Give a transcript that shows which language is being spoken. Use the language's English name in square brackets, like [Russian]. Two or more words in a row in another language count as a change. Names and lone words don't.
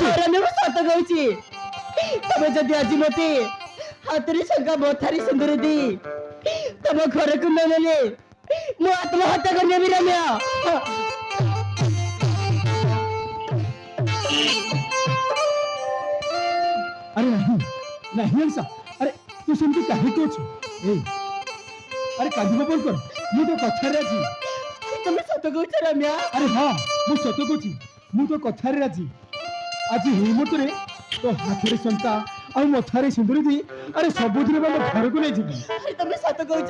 [Odia] ରମ୍ୟା ମୁଁ ସତ କହୁଛି ତମେ ଯଦି ଆଜି ମତେ ହାତରେ ଶଙ୍ଖା ମଥାରେ ସିନ୍ଦୁର ଦେଇ ତମ ଘରକୁ ନ ନେଲେ ମୁଁ ଆତ୍ମହତ୍ୟା କରିନେବି ରମ୍ୟା আরে ନାହିଁ ଏଲସା ଆରେ ତୁ ସେମିତି କାହିଁକି ଅଛୁ ଏଇ ଆରେ କାନ୍ଦିବ ବନ୍ଦ କର ମୁଁ ତ କଥାରେ ରାଜି ତମେ ସତ କହୁଛ ରମ୍ୟା ଆରେ ହଁ ମୁଁ ସତ କହୁଛି ମୁଁ ତ କଥାରେ ରାଜି ଆଜି ଏହି ମୁହୂର୍ତ୍ତରେ ତୋ ହାତରେ ଶଙ୍ଖା ଆଉ ମଥାରେ ସିନ୍ଦୁର ଦେଇ ଆରେ ସବୁଦିନ ଆମ ଘରକୁ ନେଇଯିବି ଆରେ ତମେ ସତ କହୁଛ